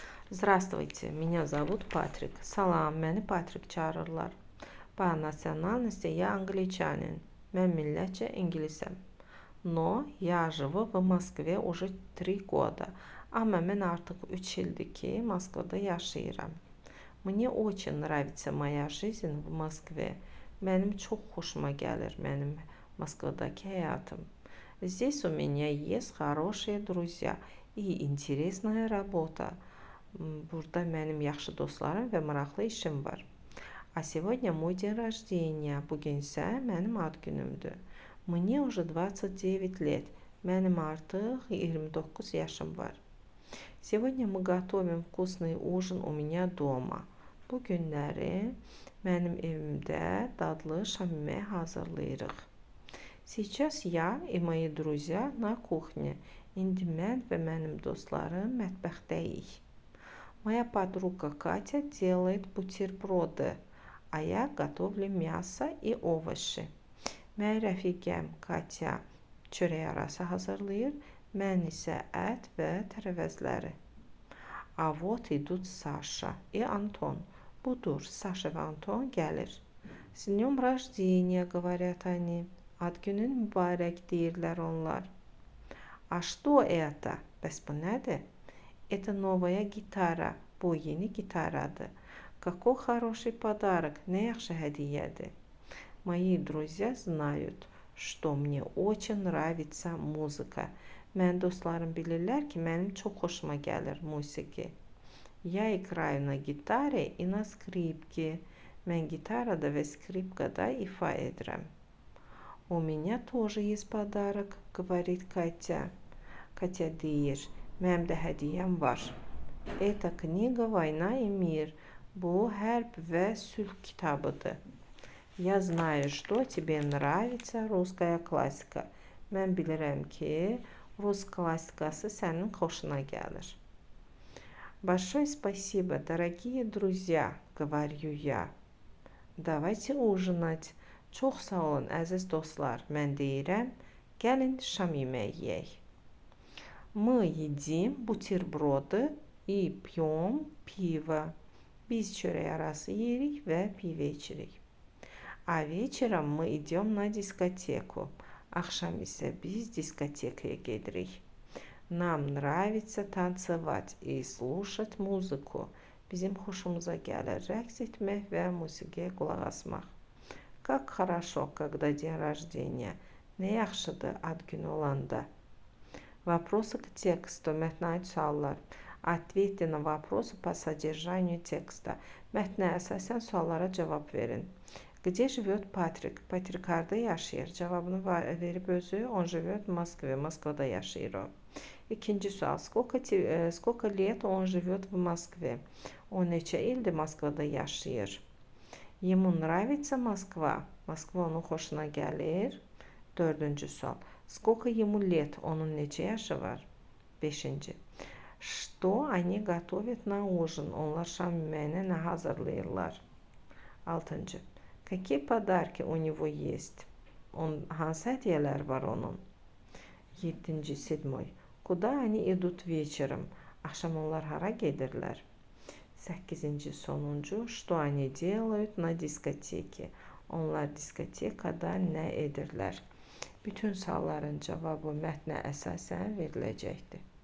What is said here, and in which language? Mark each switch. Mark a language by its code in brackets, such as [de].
[ru] Здравствуйте, меня зовут Патрик. [az] Salam, məni Patrik çağırırlar. [ru] По национальности я англичанин. [az] Mən millətcə ingilisəm. [ru] Но я живу в Москве уже 3 года. [az] Amma mən artıq 3 ildir ki, Moskvada yaşayıram. [ru] Мне очень нравится моя жизнь в Москве. [az] Mənim çox xoşuma gəlir mənim Moskvadakı həyatım. [ru] Здесь у меня есть хорошие друзья и интересная работа. [az] Burada mənim yaxşı dostlarım və maraqlı işim var. [ru] А сегодня мой день rождения. [az] Bugün isə mənim ad günümdür. [ru] Мне уже 29 лет. [az] Mənim artıq 29 yaşım var. [ru] Сегодня мы готовим вкусный ужин у меня дома. [az] Bu günləri mənim evimdə dadlı şam yeməyi hazırlayırıq. [ru] Сейчас я и мои друзья на кухне. [az] İndi mən və mənim dostlarım mətbəxdəyik. [ru] Моя подруга Катя делает бутерброды, а я готовлю мясо и овощи. [az] Mənim rəfiqəm Katya çörək arası hazırlayır, mən isə ət və tərəvəzləri. [ru] А вот идут Саша и Антон. [az] Budur, Sasha və Anton gəlir. [ru] С днем рождения, говорят они. [az] Ad günün mübarək deyirlər onlar. [ru] А что это? [az] Bəs bu nədir? [ru] Это новая гитара. [az] Bu yeni gitaradır. [ru] Какой хороший подарок. [az] Nə yaxşı hədiyyədir. [ru] Мои друзья знают, что мне очень нравится музыка. [az] Mənim dostlarım bilirlər ki, mənim çox xoşuma gəlir musiqi. [ru] Я играю на гитаре и на скрипке. [az] Mən gitarada və skripkada ifa edirəm. [ru] У меня тоже есть подарок, говорит Катя. [az] Katya deyir, mənim də hədiyyəm var. [ru] Это книга «Война и мир». [az] Bu hərb və sülh kitabıdır. [ru] Я знаю, что тебе nравится русская классика. [az] Mən bilirəm ki, rus klassikası sənin xoşuna gəlir. [ru] Большое спасибо, дорогие друзья, говорю я. Давайте ужинать. [az] Çox sağ olun, əziz dostlar. Mən deyirəm, gəlin şam yeməyi yeyək. [ru] Мы едим бутерброды и пьем пиво. [az] Biz çörək arası yeyirik və pivə içirik. [ru] А вечером мы идем на дискотеку. [az] Axşam isə biz diskotekaya gedirik. [ru] Нам нравится танцевать и слушать музыку. [az] Bizim xoşumuza gəlir rəqs etmək və musiqiyə qulaq asmaq. [ru] Как хорошо, когда день rождения. [az] Nə yaxşıdır ad günü olanda. [ru] Вопросы к тексту. [az] Mətnə aid suallar. [ru] Ответьте на вопросы по содержанию текста. [az] Mətnə əsasən suallara cavab verin. [ru] Где живет Патрик? [az] Патрик harda yaşayır? Cavabını verib özü. [ru] Он живет в Москве. [az] Moskvada yaşayır o. İkinci sual. [ru] Сколько лет он живет в Москве? [az] O neçə ildir Moskvada yaşayır? [ru] Ему нравится Москва? [az] Moskva onun xoşuna gəlir. Dördüncü sual. [ru] Сколько ему лет? [az] Onun neçə yaşı var? Beşinci. [ru] Что они готовят на ужин? [az] Onlar şam yeməyinə nə hazırlayırlar? Altıncı. [ru] Какие подарки у него есть? [az] Hansı hədiyələr var onun? Yedinci, [ru] седьмой. Куда они идут вечером? [az] Axşam onlar hara gedirlər? 8-ci, sonuncu. [ru] Что они делают на дискотеке? [az] Onlar diskotekada nə edirlər? Bütün sualların cavabı mətnə əsasən veriləcəkdir.